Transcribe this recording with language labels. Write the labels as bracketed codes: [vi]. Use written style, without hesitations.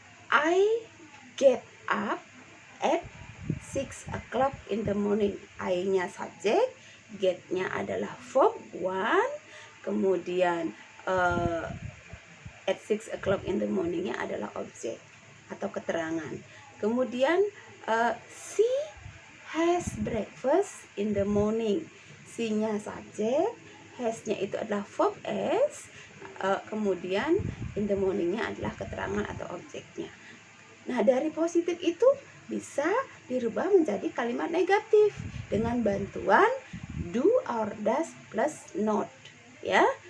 [en] I get up at 6 o'clock in the morning. [id] I-nya subjek, get-nya adalah verb one, kemudian [en] at 6 o'clock in the morning- [id] nya adalah objek atau keterangan. Kemudian [en] she has breakfast in the morning. [id] She-nya subjek, has-nya itu adalah verb as, kemudian [en] in the morning- [id] nya adalah keterangan atau objeknya. Nah, dari positif itu bisa dirubah menjadi kalimat negatif dengan bantuan do or does plus not, ya.